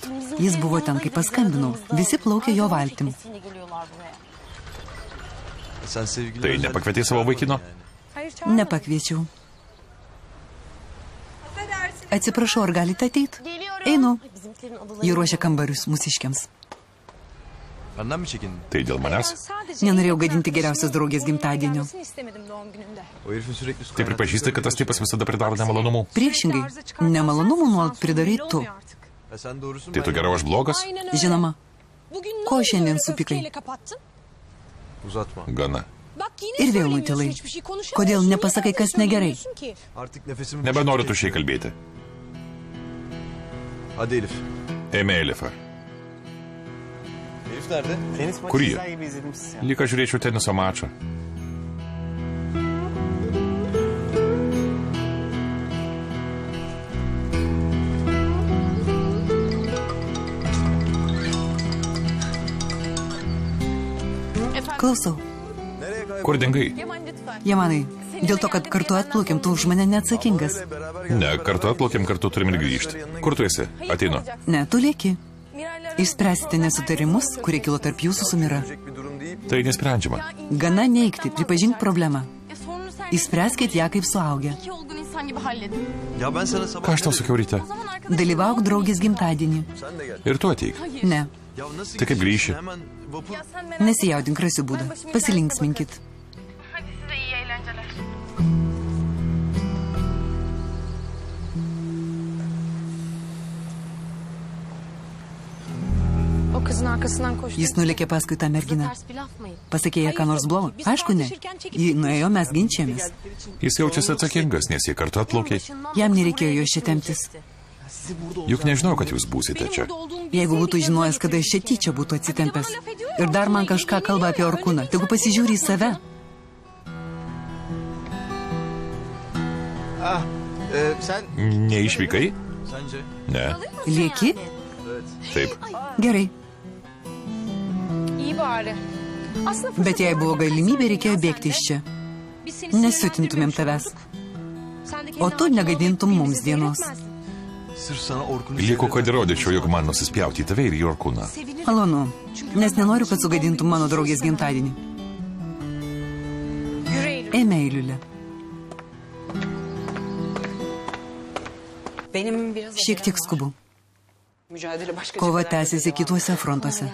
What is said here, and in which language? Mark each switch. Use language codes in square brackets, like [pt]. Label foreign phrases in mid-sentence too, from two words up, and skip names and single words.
[lt] Jis buvo ten, kai paskambinau. Visi plaukė jo valtim. Tai nepakvietė savo vaikino? Nepakviečiau. Atsiprašau, ar galite ateiti? Einu. Jį ruošia kambarius mūsiškiams. [tr] Benden mi çekindin? [lt] Tai dėl manęs? Nenorėjau gadinti geriausios draugės gimtadienio. [tr] O herifin sürekli su [lt] Tai pripažįstai, kad tas tipas visada pridaro nemalonumų? Priešingai, nemalonumų nuolat pridarai tu. [tr] Ya sen doğrusun. [lt] Tai tu geriau aš blogas? Žinoma, ko šiandien supikai? [tr] Uzatma. [lt] Gana. Ir vėl nutilai. Kodėl nepasakai, kas negerai? [tr] Artık nefesimi... [lt] Nebenoriu tuščiai kalbėti. [tr] Hadi Elif. [lt] Ėmė Elifą. [tr] Elif nerede? Tenis maçı [lt] Kur ji? [tr] izler gibi izledim sizi ya. [lt] Lyg aš žiūrėčiau teniso mačą. Klausau. Kur dingai? Jamanai, dėl to, kad kartu atplaukėm, tu už mane neatsakingas. Ne, kartu atplaukėm, kartu turim ir grįžti. Kur tu esi? Ateinu. Ne, tu lieki. Išspręsite nesutarimus, kurie kilo tarp jūsų su Mira. Tai nesprendžiama. Gana neigti, pripažink problemą. Išspręskit ją kaip suaugę. [tr] Ya ben sana sabah... [lt] Ką aš tau sakiau ryte? Dalyvauk draugės gimtadienį. [tr] Sen de gel. [lt] Ir tu ateik. Ne, [tr] Ya nasıl [lt] Tai kaip grįši? [tr] Hemen vapur... [lt] nesijaudink, rasiu būdą. Pasilinksminkit. Jis nulėkė paskui tą merginą. Pasakė ją ką nors blogo? Aišku, ne. Ji nuėjo, mes ginčiamės. Jis jaučiasi atsakingas, nes jie kartu atplaukė. Jam nereikėjo jo čia temptis. Juk nežinau, kad jūs būsite čia. Jeigu būtų žinojęs, kada iš čia tyčia būtų atsitempęs. Ir dar man kažką kalba apie Orkūną. Tegu pasižiūri į save. [tr] Sen... [lt] Neišvykai? [tr] Sence? [lt] Ne. Lieki? Taip. Gerai. Bet jei buvo galimybė, reikėjo bėgti iš čia. Nesiutintumėm tavęs. O tu negadintum mums dienos. [tr] Sırf sana Orkun'u... [lt] Lieku, kad įrodyčiau, jog man nusispjauti į tave ir į Orkūną. Malonu, nes nenoriu, kad sugadintum mano draugės gimtadienį. Eime, Eiliulė. Šiek tiek skubu. Kova tęsiasi kituose frontuose.